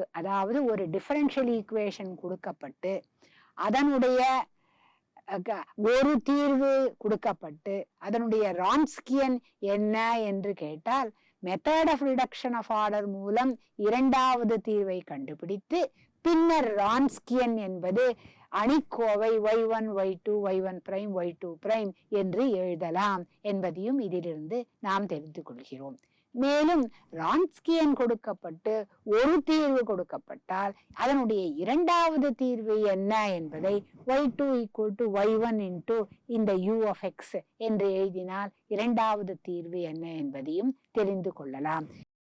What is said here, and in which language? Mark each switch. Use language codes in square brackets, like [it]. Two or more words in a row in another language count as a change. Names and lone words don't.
[ta] அதாவது ஒரு [en] differential equation [ta] கொடுக்கப்பட்டு அதனுடைய ஒரு தீர்வு கொடுக்கப்பட்டு அதனுடைய ரான்ஸ்கியன் என்ன என்று கேட்டால் [en] method of reduction of order [ta] மூலம் இரண்டாவது தீர்வை கண்டுபிடித்து பின்னர் ரான்ஸ்கியன் என்பது அணிக்கோவை y1 y2 [en] y1 prime y2 prime [ta] என்று எழுதலாம் என்பதையும் இதிலிருந்து நாம் தெரிந்து கொள்கிறோம். மேலும் ரான்ஸ்கியன் கொடுக்கப்பட்டு ஒரு தீர்வு கொடுக்கப்பட்டால் அதனுடைய இரண்டாவது தீர்வு என்ன என்பதை [en] y2 = y1 into [ta] இந்த [en] u of x [ta] என்று எழுதினால் இரண்டாவது தீர்வு என்ன என்பதையும் தெரிந்து கொள்ளலாம்.